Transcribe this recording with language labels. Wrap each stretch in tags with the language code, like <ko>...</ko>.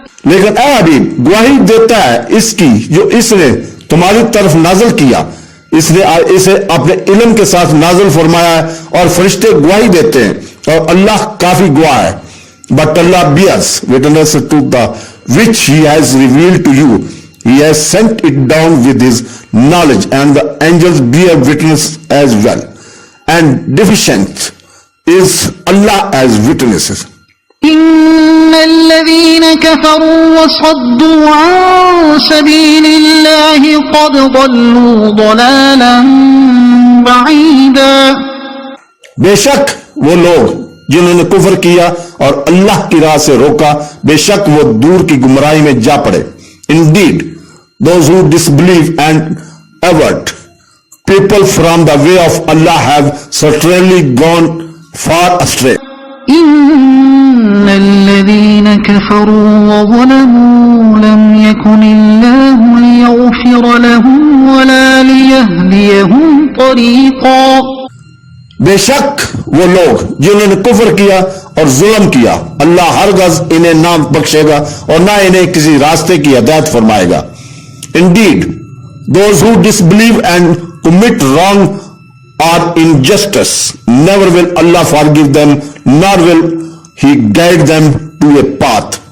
<ur>لیکن اے حبیب گواہی دیتا ہے اس کی جو اس نے تمہاری طرف نازل کیا، اس نے اسے اپنے علم کے ساتھ نازل فرمایا ہے اور فرشتے گواہی دیتے ہیں اور اللہ کافی گواہ ہے.</ur> <en>But Allah bears witness to the which He has revealed to you. He has sent it down with His knowledge, and the angels bear witness as well. And deficient is Allah as witnesses.</en> <ar>إن الذين كفروا وصدوا عن سبيل الله قد ضلوا ضلالا بعيدا.</ar> <ur>بے شک وہ لوگ جنہوں نے کفر کیا اور اللہ کی راہ سے روکا، بے شک وہ دور کی گمراہی میں جا پڑے.</ur> <en>Indeed, those who disbelieve and avert people from the way of Allah have certainly gone far astray.</en> <ar>إن الذين كفروا وظلموا لم يكن الله ليغفر لهم ولا ليهديهم طريقا.</ar> <ur>بے شک وہ لوگ جنہوں نے کفر کیا اور ظلم کیا، اللہ ہرگز انہیں نہ بخشے گا اور نہ انہیں کسی راستے کی ہدایت فرمائے گا.</ur> <en>Indeed, those who disbelieve and commit wrong or injustice, never will Allah forgive them, nor will He guide them to a path.</en>